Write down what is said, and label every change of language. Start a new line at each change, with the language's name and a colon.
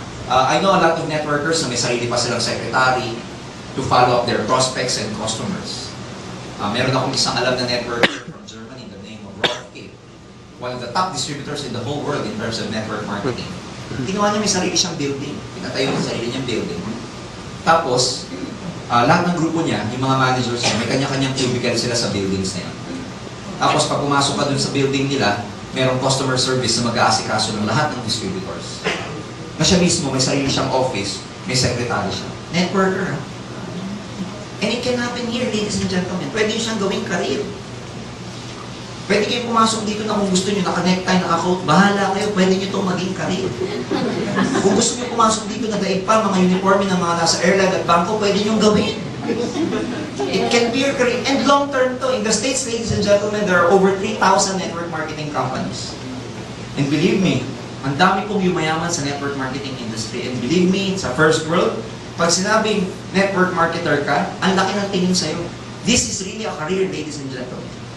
English: I know a lot of networkers
Filipino: na may sarili pa silang
English: secretary to follow up their prospects and customers.
Filipino: Meron akong isang alam na
English: networker from Germany, the name of Rolf K. One of the top distributors in the whole world in terms of network marketing.
Filipino: Ginawa niya may sarili siyang building. Pinatayo niya sarili niyang building. Tapos, lahat ng grupo niya, yung mga managers niya, may kanya-kanyang cubicle sila sa buildings na yan. Tapos, pag pumasok ka dun sa building nila, merong customer service na mag-aasikaso ng lahat ng distributors. Na siya mismo, may sarili siyang office, may secretary siya.
English: Networker,
Filipino: ha?
English: And it can happen here, ladies and gentlemen.
Filipino: Pwede nyo siyang gawing career. Pwede kayong pumasok dito na kung gusto nyo, naka-necktie, naka-coat, bahala kayo, pwede nyo itong maging career. Kung gusto nyo pumasok dito na daig pa, mga uniforme ng mga nasa airline at bangko, pwede nyo gawin.
English: It can be your career. And long-term to. In the States, ladies and gentlemen, there are over 3,000 network marketing companies. And believe me,
Filipino: ang dami pong yumayaman sa
English: network marketing industry. And believe me,
Filipino: sa first world, pag sinabing network marketer ka, ang laki ng tingin sa'yo.
English: This is really a career, ladies and gentlemen.